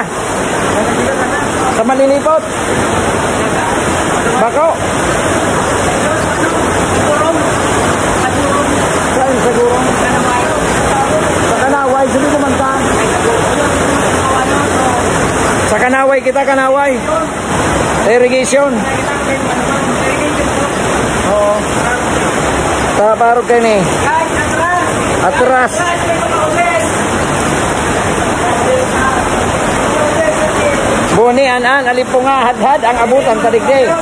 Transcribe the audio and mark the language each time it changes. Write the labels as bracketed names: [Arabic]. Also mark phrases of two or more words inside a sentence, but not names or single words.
[Bikol] Sa malilipot. Bako. Saan sa gurong? Sa Kanaway. Sabi naman ka. Sa Kanaway kita, Kanaway. Irrigation. Oo. Parang kayo ni. Atras. Buni, anan, alipunga, hadhad, ang abutan, tadigday.